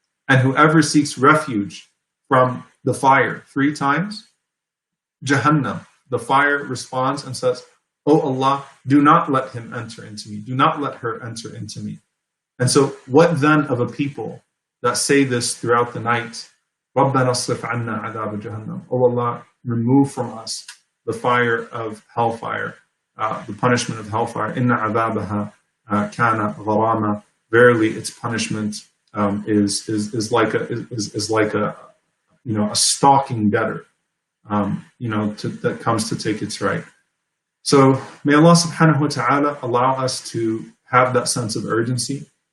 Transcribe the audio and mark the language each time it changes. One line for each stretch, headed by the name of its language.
English: And whoever seeks refuge from the fire 3 times, Jahannam, the fire responds and says, "Oh Allah, do not let him enter into me. Do not let her enter into me." And so what then of a people that say this throughout the night?
Arabic: رَبَّنَا اصْرِفْ عَنَّا عَذَابَ جَهَنَّمَ.
English: Oh Allah, remove from us the fire of hellfire, the punishment of hellfire.
Arabic: Inna عَذَابَهَا كَانَ غَرَامًا.
English: Verily, its punishment is like a stalking debtor, that comes to take its right. So may Allah subhanahu wa ta'ala allow us to have that sense of urgency.